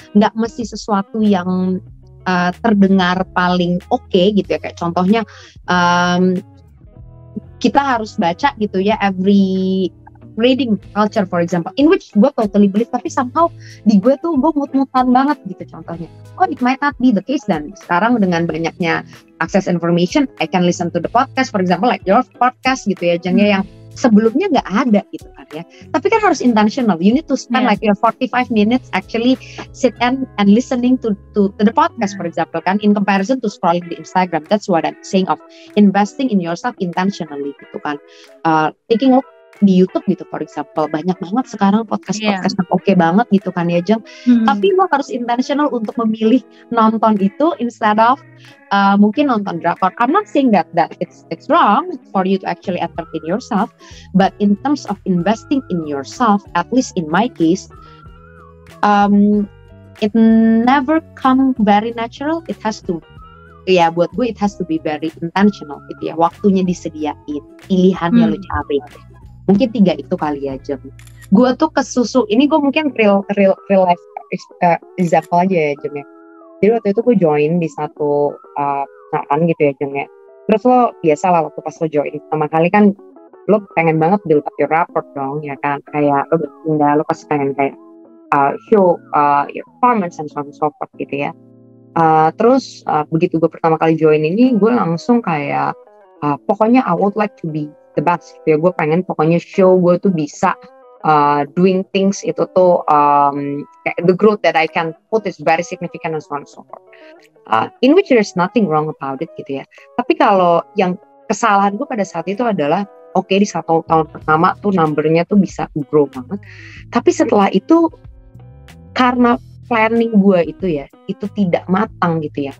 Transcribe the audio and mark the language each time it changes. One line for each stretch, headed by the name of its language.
Indonesian: Nggak mesti sesuatu yang terdengar paling oke gitu ya, kayak contohnya kita harus baca gitu ya
English: every reading culture for example, in which
Indonesian: gue
English: totally believe,
Indonesian: tapi somehow di gue tuh gue mut-mutan banget gitu contohnya.
English: It might not be the case.
Indonesian: Dan sekarang dengan banyaknya
English: access information, I can listen to the podcast for example like your podcast
Indonesian: gitu ya Jeng ya, yang sebelumnya nggak ada gitu kan ya. Tapi kan harus intentional.
English: You need to spend like your 45 minutes actually sit and listening to the podcast, for example, kan, in comparison to scrolling di Instagram. That's what I'm saying of investing in yourself intentionally gitu kan. Taking a look
Indonesian: di YouTube gitu,
English: for example,
Indonesian: banyak banget sekarang podcast-podcast yang oke banget gitu kan ya, Jeng. Tapi lo harus intentional untuk memilih nonton itu
English: instead of
Indonesian: mungkin nonton drakor.
English: I'm not saying that it's wrong for you to actually entertain yourself, but in terms of investing in yourself, at least in my case, it never come very natural. It has to,
Indonesian: ya buat gue
English: it has to be very intentional gitu ya.
Indonesian: Waktunya disediain, pilihannya lo cari. Mungkin 3 itu kali aja. Gue tuh kesusu, ini gue mungkin real life example aja ya, Jem ya. Jadi waktu itu gue join di satu perusahaan gitu ya, Jem ya. Terus lo biasa lah waktu pas lo join pertama kali kan lo pengen banget
English: build up your rapport
Indonesian: dong ya kan. Kayak lo berpindah, lo pasti pengen kayak
English: show your performance and so on and so forth
Indonesian: gitu ya. Terus begitu gue pertama kali join ini, gue langsung kayak pokoknya
English: I would like to be the best
Indonesian: gitu ya. Gue pengen pokoknya
English: show
Indonesian: gue tuh bisa
English: doing things
Indonesian: itu tuh
English: the growth that I can put is very significant and so on and so forth. In which there's nothing wrong about it gitu ya.
Indonesian: Tapi kalau yang kesalahan gue pada saat itu adalah di 1 tahun pertama tuh numbernya tuh bisa grow banget. Tapi setelah itu karena planning gue itu ya, itu tidak matang gitu ya.